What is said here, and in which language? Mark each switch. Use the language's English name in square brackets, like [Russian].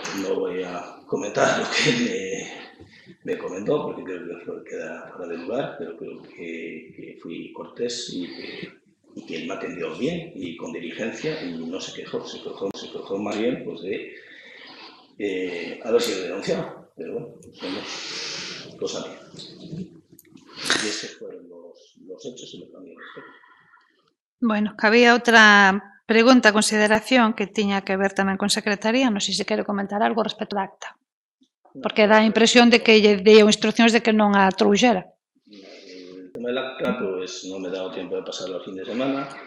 [Spanish] No voy a comentar lo que me comentó, porque creo que queda fuera de lugar, pero creo que fui cortés y que él me atendió bien y con diligencia y no se quejó, se quejó más bien pues de haber sido denunciado, pero bueno, somos cosa mía. Y esos fueron los hechos y lo que a mí respecta. [Galician] Bueno, cabía outra pregunta, consideración que tiña que ver tamén con Secretaría, non sei se quere comentar algo respecto da acta. Porque dá a impresión de que lle deu instruccións de que non a trouxera. [Spanish] El tema del acta, pues no me he dado tiempo de pasarlo al fin de semana.